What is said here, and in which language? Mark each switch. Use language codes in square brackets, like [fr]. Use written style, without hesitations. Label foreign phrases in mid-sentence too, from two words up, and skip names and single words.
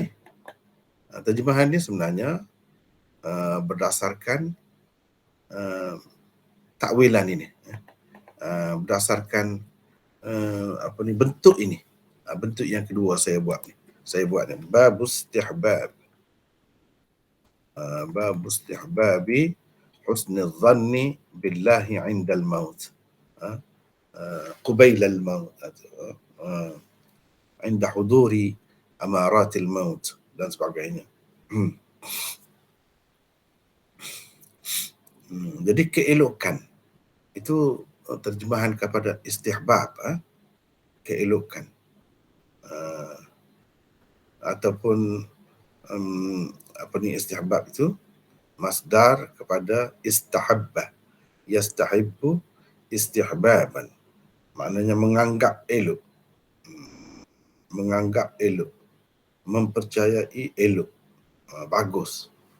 [ms] Terjemahan ni sebenarnya berdasarkan takwilan ini. Berdasarkan bentuk ini. Bentuk yang kedua saya buat ni. Bab istihbab. [ar] باب استحباب حسن الظن بالله عند الموت. قبيل الموت عند حضور أمارات الموت [ms] dan sebagainya. Jadi keelokan itu terjemahan kepada istihbab, keelokan, ataupun istihbab itu masdar kepada [ar] استحب، يستحب استحبابا, [ms] maknanya menganggap elok, mempercayai elok, bagus.